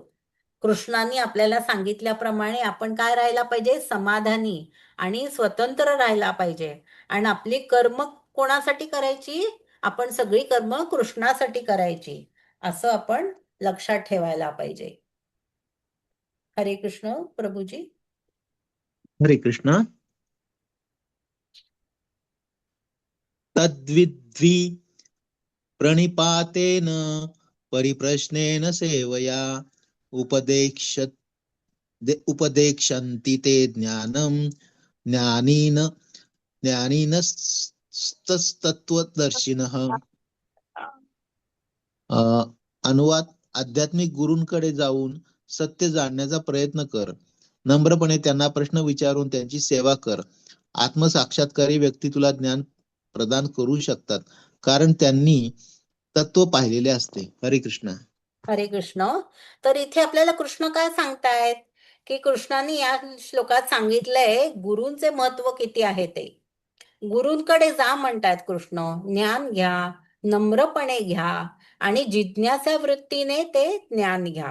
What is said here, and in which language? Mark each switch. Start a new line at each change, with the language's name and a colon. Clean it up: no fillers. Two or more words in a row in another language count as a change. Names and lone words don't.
Marathi: कृष्णाने आपल्याला सांगितल्याप्रमाणे आपण काय राहायला पाहिजे, समाधानी आणि स्वतंत्र राहायला पाहिजे. आणि आपली कर्म कोणासाठी करायची, आपण सगळी कर्म कृष्णासाठी करायची, असं आपण लक्षात ठेवायला पाहिजे. हरे कृष्ण प्रभूजी. हरे कृष्ण.
Sanskrit: तद्विद्वी प्रणिपातेन परिप्रश्नेन सेवया उपदेक्षन्ति ते ज्ञानम् ज्ञानिनस्तत्त्वदर्शिनः.
Marathi: अनुवाद. आध्यात्मिक गुरूंकडे जाऊन सत्य जाणण्याचा प्रयत्न कर. नम्रपणे त्यांना प्रश्न विचारून त्यांची सेवा कर. आत्मसाक्षात्कारी व्यक्ती तुला ज्ञान प्रदान करू शकतात, कारण त्यांनी तत्व पाहिलेले असते. हरे कृष्ण. हरे कृष्ण. तर इथे आपल्याला कृष्ण काय सांगतायत, की कृष्णाने या श्लोकात सांगितलंय गुरूंचे महत्व किती आहे ते. गुरूंकडे जा म्हणतात कृष्ण, ज्ञान घ्या, नम्रपणे घ्या आणि जिज्ञासा वृत्तीने ते ज्ञान घ्या.